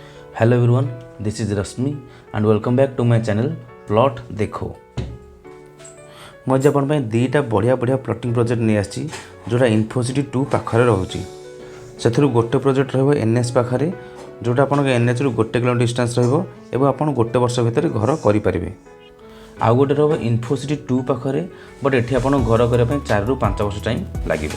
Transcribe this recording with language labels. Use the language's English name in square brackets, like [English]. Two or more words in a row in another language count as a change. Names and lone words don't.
[English] Hello everyone, this is Rasmi and welcome back to my channel Plot देखो। [Odia] ମୁଁ ଆଜି ଆପଣଙ୍କ ପାଇଁ ଦୁଇଟା ବଢ଼ିଆ ପ୍ଲଟିଂ ପ୍ରୋଜେକ୍ଟ ନେଇ ଆସିଛି ଯେଉଁଟା ଇନଫୋସିଟି 2 ପାଖରେ ରହୁଛି। ସେଥିରୁ ଗୋଟେ ପ୍ରୋଜେକ୍ଟ ରହିବ ଏନ୍ଏଚ୍ ପାଖରେ ଯେଉଁଟା ଆପଣଙ୍କ ଏନ୍ଏଚ୍ରୁ 1 କିଲୋମିଟର ଡିଷ୍ଟାନ୍ସ ରହିବ ଏବଂ ଆପଣ ଗୋଟେ ବର୍ଷ ଭିତରେ ଘର କରିପାରିବେ। ଆଉ ଗୋଟେ ରହିବ ଇନଫୋସିଟି 2 ପାଖରେ ବଟ୍ ଏଠି ଆପଣ ଘର କରିବା ପାଇଁ 4ରୁ 5 ବର୍ଷ ଟାଇମ୍ ଲାଗିବ।